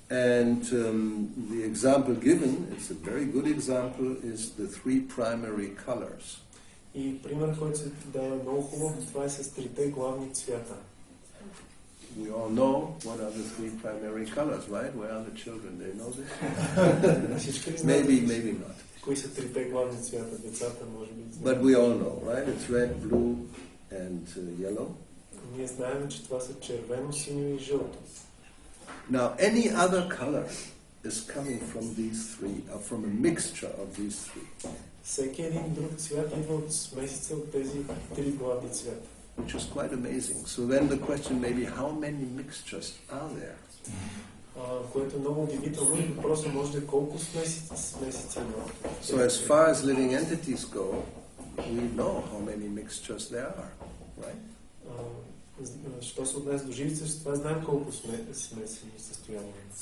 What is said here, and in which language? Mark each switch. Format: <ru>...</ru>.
<en>And the example given, it's a very good example, is the 3 primary colors.</en> <bg>И пример, който се дава много хубаво, това е с трите главни цвята.</bg> <en>We all know what are the 3 primary colors, right? Where are the children? They know this? Maybe not.</en> <bg>Кои са трите главни цвята? Децата, може би.</bg> <en>But we all know, right? It's red, blue, and yellow.</en> <bg>Ние знаем, че това са червено, синьо и жълто.</bg> <en>Now, any other color is coming from these 3, or from a mixture of these 3.</en> <bg>Всеки един друг цвят идва от смесица от тези 3 главни цвята.</bg> <en>Which is quite amazing. So then the question may be, how many mixtures are there?</en> <bg>Което е много удивително и въпросът може да е колко смесици има.</bg> <en>So as far as living entities go, we know how many mixtures there are, right?</en> <bg>Що се отнесе до живите същества, знаем колко смесени състояния.</bg>